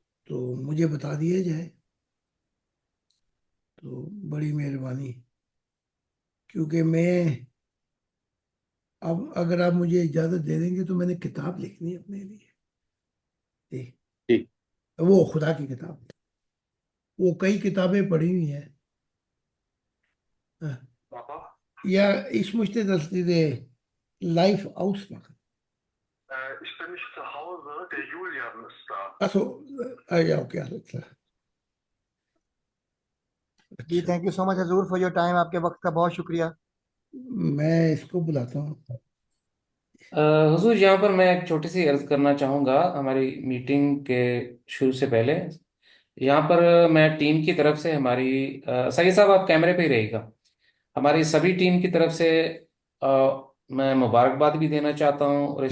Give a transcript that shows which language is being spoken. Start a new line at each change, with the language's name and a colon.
Hindi: तो मुझे बता दिया जाए तो बड़ी मेहरबानी, क्योंकि मैं, अब अगर आप मुझे इजाज़त दे देंगे तो मैंने किताब लिखनी है अपने लिए। ठीक। जी। वो खुदा की किताब, वो कई किताबें पढ़ी हुई हैं।
German: हाँ, ja, ich möchte, dass diese live ausmachen. Ich bin nicht zu Hause, der Julian ist da. Also, ja, okay, alles klar.
Hindi: जी, अच्छा,
English: thank you so much हजूर for your time,
Hindi: आपके वक्त का बहुत शुक्रिया। मैं इसको बुलाता हूँ। अ, हुजूर यहाँ पर मैं एक छोटी सी अर्ज करना चाहूँगा हमारी मीटिंग के शुरू से पहले। यहाँ पर मैं टीम की तरफ से हमारी, सही साहब आप कैमरे पे ही रहिएगा, हमारी सभी टीम की तरफ से मैं मुबारकबाद भी देना चाहता हूँ और इस